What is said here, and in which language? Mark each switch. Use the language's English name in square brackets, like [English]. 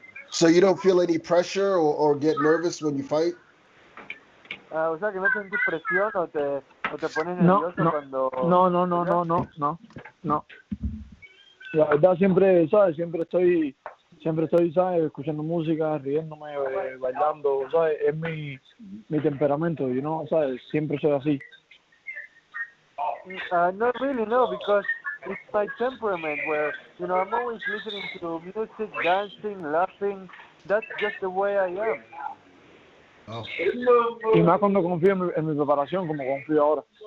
[English] So you don't feel any pressure or get nervous when you fight? [Spanish] O sea, que no sentís presión o te pones nervioso cuando... No. La verdad siempre, ¿sabes? Siempre estoy, ¿sabes? Escuchando música, riéndome, bailando, ¿sabes? Es mi temperamento, [English] you know, [Spanish] ¿sabes? Siempre soy así. [English] Not really, no, because it's my temperament where, I'm always listening to music, dancing, laughing. That's just the way I am. Oh. [Spanish] Y más cuando confío en mi preparación, como confío ahora.